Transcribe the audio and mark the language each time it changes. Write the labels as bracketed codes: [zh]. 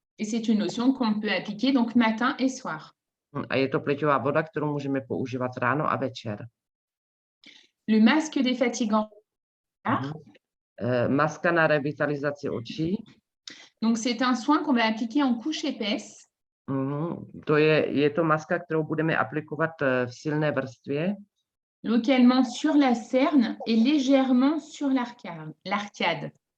[fr] Et c'est une lotion qu'on peut appliquer donc matin et soir. [cs] A je to pleťová voda, kterou můžeme používat ráno a večer. [fr] Le masque défatigant. [cs] Maska na revitalizaci očí. [fr] Donc, c'est un soin qu'on va appliquer en couche épaisse. [cs] To je to maska, kterou budeme aplikovat v silné vrstvě. [fr] Localement sur la cerne et légèrement sur l'arcade.